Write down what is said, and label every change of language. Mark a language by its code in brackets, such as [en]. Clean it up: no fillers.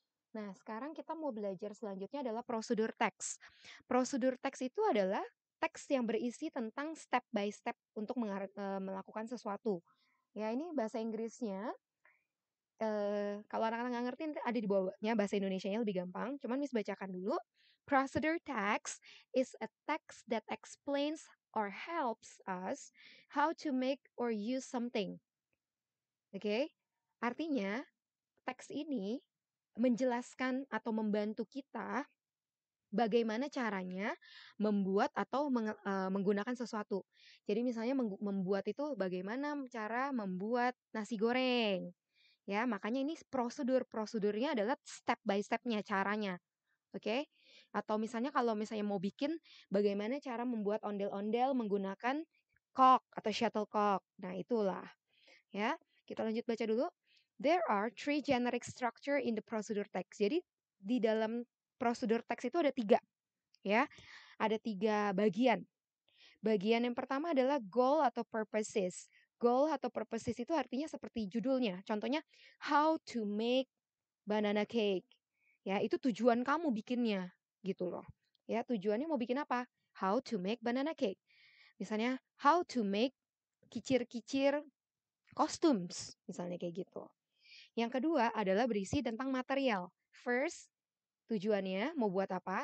[id] Nah, sekarang kita mau belajar selanjutnya adalah prosedur teks. Prosedur teks itu adalah teks yang berisi tentang [en] step by step [id] untuk melakukan sesuatu. Ya, ini bahasa Inggrisnya, kalau anak-anak nggak ngerti nanti ada di bawahnya bahasa Indonesianya lebih gampang, cuman Miss bacakan dulu. [en] Procedure text is a text that explains or helps us how to make or use something. [id] Oke? Artinya, teks ini menjelaskan atau membantu kita bagaimana caranya membuat atau menggunakan sesuatu. Jadi misalnya membuat itu bagaimana cara membuat nasi goreng. Ya, makanya ini prosedurnya adalah step by step-nya, caranya. Oke? Atau misalnya kalau misalnya mau bikin bagaimana cara membuat ondel-ondel menggunakan cork atau shuttlecock. Nah, itulah. Ya, kita lanjut baca dulu. [en] There are three generic structure in the procedure text. [id] Jadi di dalam prosedur teks itu ada 3, ya. Ada 3 bagian. Bagian yang pertama adalah goal atau purposes. Goal atau purposes itu artinya seperti judulnya. [en] Contohnya, how to make banana cake. [id] Ya, itu tujuan kamu bikinnya, gitu loh. Ya, tujuannya mau bikin apa? [en] How to make banana cake. [id] Misalnya, [en] how to make kicir-kicir costumes, [id] misalnya kayak gitu. Yang kedua adalah berisi tentang material. First, tujuannya mau buat apa?